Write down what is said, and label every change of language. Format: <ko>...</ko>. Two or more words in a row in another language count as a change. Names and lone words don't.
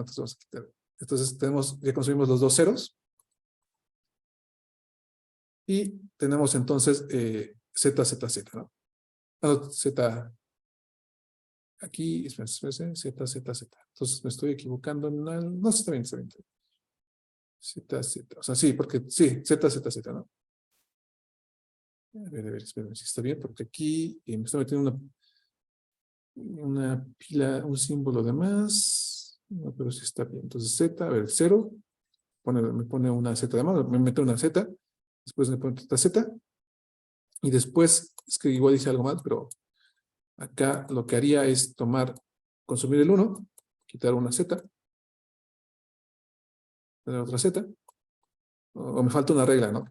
<es>Entonces vamos a quitar. Entonces ya consumimos los dos ceros. Y tenemos entonces Z, Z, Z, ¿no? Z, aquí, espérense, Z, Z, Z. Entonces me estoy equivocando en no, está bien, está bien. Z, Z, o sea, sí, porque, sí, Z, Z, Z, ¿no? A ver, espérenme si está bien, porque aquí me está metiendo una pila, un símbolo de más, no, pero sí está bien. Entonces Z, a ver, 0, me pone una Z de más, me mete una Z, después me pone otra Z, y después, es que igual dice algo mal, pero acá lo que haría es consumir el 1, quitar una Z, tener otra Z, o me falta una regla, ¿no?</es>